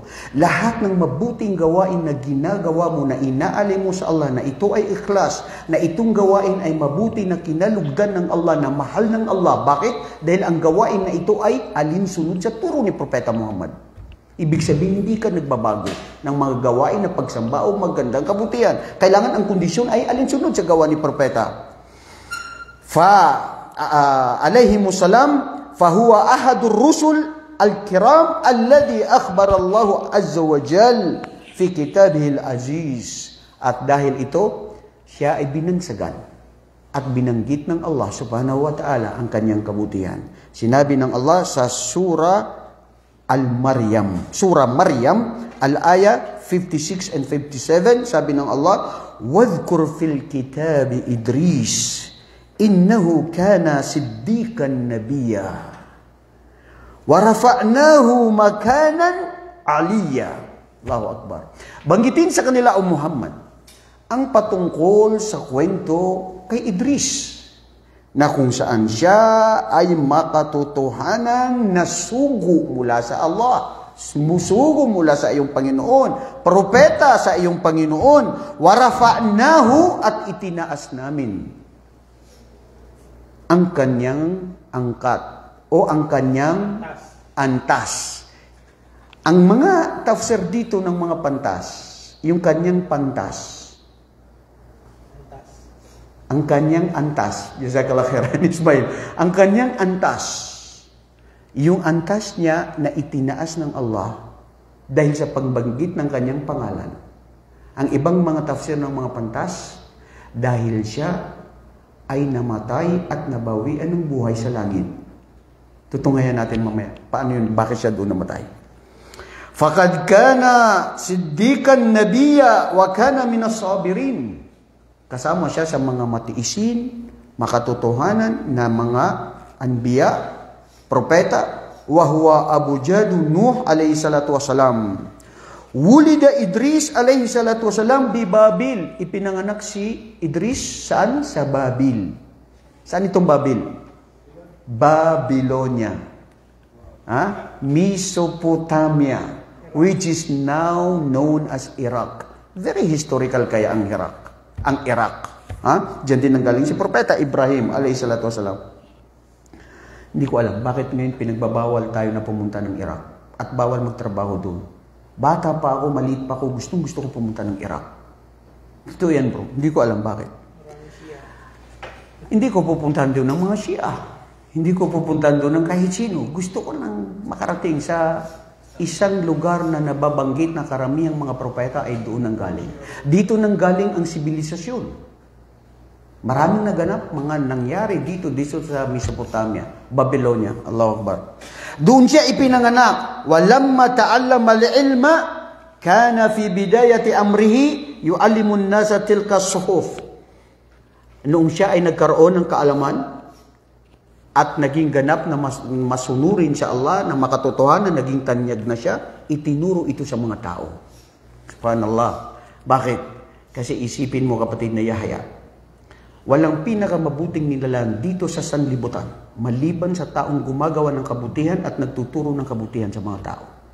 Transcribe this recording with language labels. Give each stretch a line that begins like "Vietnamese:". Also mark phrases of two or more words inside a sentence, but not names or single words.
Filipino: Lahat ng mabuting gawain na ginagawa mo, na inaalay mo sa Allah, na ito ay ikhlas, na itong gawain ay mabuti, na kinalugdan ng Allah, na mahal ng Allah. Bakit? Dahil ang gawain na ito ay alinsunod sa turo ni Propeta Muhammad. Ibig sabihin, hindi ka nagbabago ng mga gawain na pagsamba o magandang kabutihan. Kailangan ang kondisyon ay alinsunod sa gawa ni Propeta.
Arabic: عليهم السلام، فهو أحد الرسل الكرام الذي أخبر الله عز وجل في كتابه العزيز.
Filipino: At dahil ito, siya ay binansagan at binanggit ng Allah
Arabic: سبحانه وتعالى
Filipino: ang kanyang kabutihan. Sinabi ng Allah sa Surah Al-Maryam. Surah Maryam,
Arabic: al-aya 56 and 57,
Filipino: sabi ng Allah,
Arabic: وَاذْكُرْ فِي الْكِتَابِ إِدْرِيسِ إِنَّهُ كَانَ صِدِّيقًا نَبِيًّا وَرَفَعْنَاهُ مَكَانًا عَلِيًّا. الله أكبر.
Filipino: Banggitin sa kanila, O Muhammad, ang patungkol sa kwento kay Idris, na kung saan siya ay makatotohanan na sugo mula sa Allah, sumusugo mula sa iyong Panginoon, propeta sa iyong Panginoon, warafa'nahu, at itinaas namin ang kanyang angkat o ang kanyang antas. Ang mga tafsir dito ng mga pantas, yung kanyang pantas, ang kanyang antas,
Arabic: جزاك الله خيرا إسماعيل,
Filipino: ang kanyang antas, yung antas niya na itinaas ng Allah dahil sa pagbanggit ng kanyang pangalan. Ang ibang mga tafsir ng mga pantas, dahil siya ay namatay at nabawian ng buhay sa langit. Tutungayan natin mamaya. Paano yun? Bakit siya doon namatay?
Arabic: فقد كان صديقا نبيا وكان من الصابرين.
Filipino: Kasama siya sa mga matiisin, makatotohanan na mga anbiya, propeta,
Arabic: وهو أبو جد نوح عليه الصلاة والسلام. ولد إدريس عليه الصلاة والسلام ببابل.
Filipino: Ipinanganak si Idris saan? Sa Babil. Saan itong Babil? Babylonia.
English: Mesopotamia, which is now known as Iraq. Very historical
Filipino: kaya ang Iraq. Ang Iraq. Diyan din nanggaling si Propeta Ibrahim
Arabic: عليه الصلاة والسلام.
Filipino: Hindi ko alam bakit ngayon pinagbabawal tayo na pumunta ng Iraq at bawal magtrabaho doon. Bata pa ako, maliit pa ako, gusto ko pumunta ng Iraq. Ito yan, bro. Hindi ko alam bakit. Hindi ko pupuntahan doon ng mga Shia. Hindi ko pupuntahan doon ng kahit sino. Gusto ko lang makarating sa isang lugar na nababanggit na karamihang mga propeta ay doon nanggaling. Dito nanggaling ang sibilisasyon. Maraming naganap, mga nangyari dito sa Mesopotamia, Babylonia.
Arabic: الله أكبر.
Filipino: Doon siya ipinanganak.
Arabic: ولما تعلم العلم، كان في بداية أمره، يعلم الناس تلك الصحف.
Filipino: Noong siya ay nagkaroon ng kaalaman, at naging ganap na masunurin sa Allah, na makatotohanan, naging tanyag na siya, itinuro ito sa mga tao. Subhanallah. Bakit? Kasi isipin mo, kapatid na Yahya, walang pinakamabuting nilalang dito sa sanlibutan, maliban sa taong gumagawa ng kabutihan at nagtuturo ng kabutihan sa mga tao.